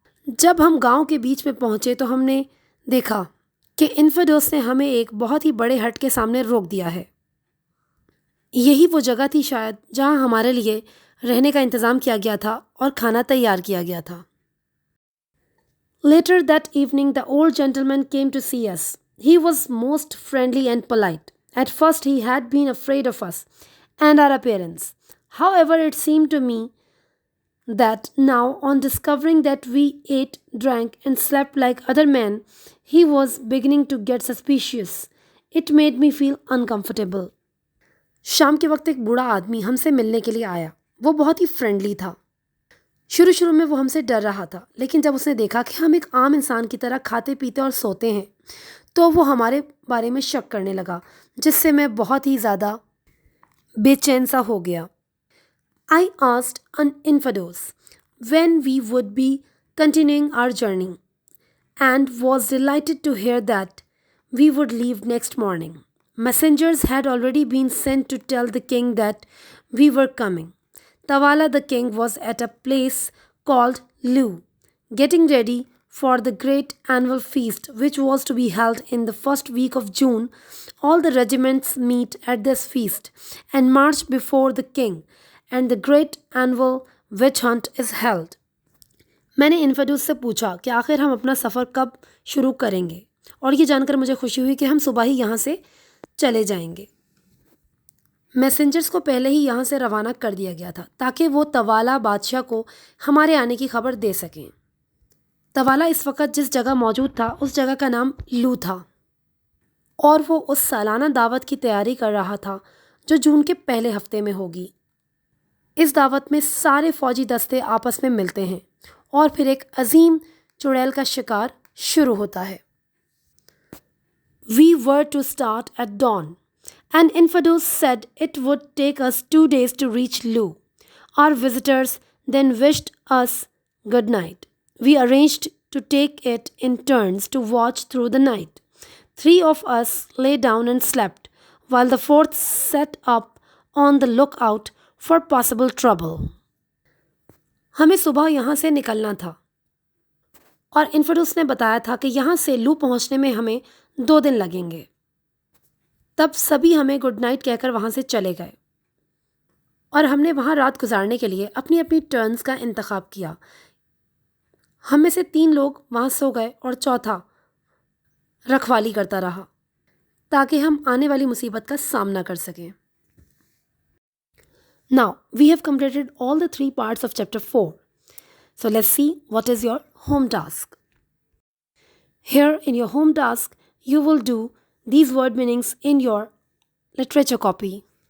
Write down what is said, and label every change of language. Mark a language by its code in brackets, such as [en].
[hi] जब हम गांव के बीच में पहुँचे तो हमने देखा कि इन्फिडोस ने हमें एक बहुत ही बड़े हट के सामने रोक दिया है. यही वो जगह थी शायद जहाँ हमारे लिए रहने का इंतज़ाम किया गया था और खाना तैयार किया गया था. [en] Later that evening, the old gentleman came to see us. He was most friendly and polite. At first, he had been afraid of us and our appearance. However, it seemed to me that now, on discovering that we ate, drank, and slept like other men, he was beginning to get suspicious. It made me feel uncomfortable. [hi] शाम के वक्त एक बूढ़ा आदमी हमसे मिलने के लिए आया। वो बहुत ही फ्रेंडली था। शुरू शुरू में वो हमसे डर रहा था, लेकिन जब उसने देखा कि हम एक आम इंसान की तरह खाते पीते और सोते हैं तो वो हमारे बारे में शक करने लगा, जिससे मैं बहुत ही ज़्यादा बेचैन सा हो गया। [en] I asked an Infados when we would be continuing our journey and was delighted to hear that we would leave next morning. Messengers had already been sent to tell the king that we were coming. Tawala the king was at a place called Lu, getting ready for the great annual feast which was to be held in the first week of June. All the regiments meet at this feast and march before the king, and the great annual witch hunt is held. [hi] मैंने इन्फेडूस से पूछा कि आखिर हम अपना सफ़र कब शुरू करेंगे, और ये जानकर मुझे खुशी हुई कि हम सुबह ही यहाँ से चले जाएंगे। मैसेंजर्स को पहले ही यहाँ से रवाना कर दिया गया था ताकि वो तवाला बादशाह को हमारे आने की खबर दे सकें। तवाला इस वक्त जिस जगह मौजूद था उस जगह का नाम लू था, और वो उस सालाना दावत की तैयारी कर रहा था जो जून के पहले हफ्ते में होगी। इस दावत में सारे फौजी दस्ते आपस में मिलते हैं और फिर एक अजीम चुड़ैल का शिकार शुरू होता है। [en] We were to start at dawn, and Infados said it would take us 2 days to reach Lu. Our visitors then wished us good night. We arranged to take it in turns to watch through the night. 3 of us lay down and slept, while the 4th sat up on the lookout for possible trouble. [hi] हमें सुबह यहाँ से निकलना था और इन्फेडस ने बताया था कि यहाँ से लू पहुँचने में हमें 2 दिन लगेंगे। तब सभी हमें गुड नाइट कहकर वहाँ से चले गए और हमने वहाँ रात गुजारने के लिए अपनी अपनी टर्न्स का इंतखाब किया। हम में से 3 लोग वहाँ सो गए और चौथा रखवाली करता रहा ताकि हम आने वाली मुसीबत का सामना कर सकें। [en] Now, we have completed all the 3 parts of chapter 4. So let's see what is your home task. Here in your home task, you will do these word meanings in your literature copy.